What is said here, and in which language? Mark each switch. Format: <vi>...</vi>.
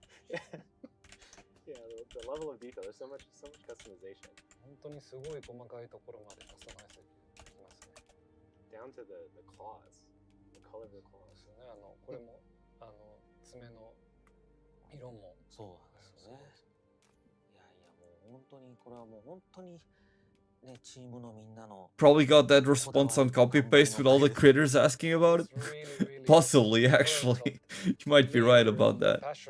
<en>Yeah, the level of detail. There's so much customization.</en> <ja>本当にすごい細かいところまでカスタマイズできますね。</ja> <en>Down to the claws, the color of the claws.</en> <ja>ね、これも爪の色も。そうなんですよね。いやもう本当にこれはもう本当に。</ja> <en>Probably got that response on copy paste with all the critters asking about it. Possibly, actually. You might be right about that.</en>